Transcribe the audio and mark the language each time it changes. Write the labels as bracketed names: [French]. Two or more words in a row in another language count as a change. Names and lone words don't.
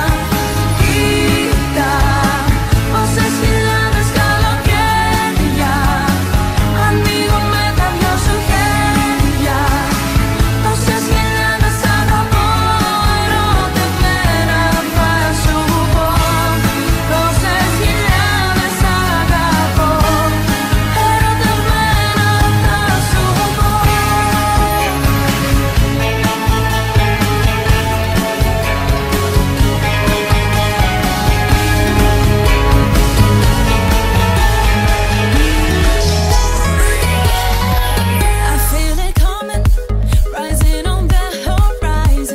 [Greek] Κοίτα πόσες χιλιάδες καλοκαίρια ανοίγω με τα δυο σου χέρια. Τόσες χιλιάδες αγαπώ, ερωτευμένα θα σου πω. Τόσες χιλιάδες αγαπώ, ερωτευμένα θα σου πω. [English] I feel it coming, rising on the horizon.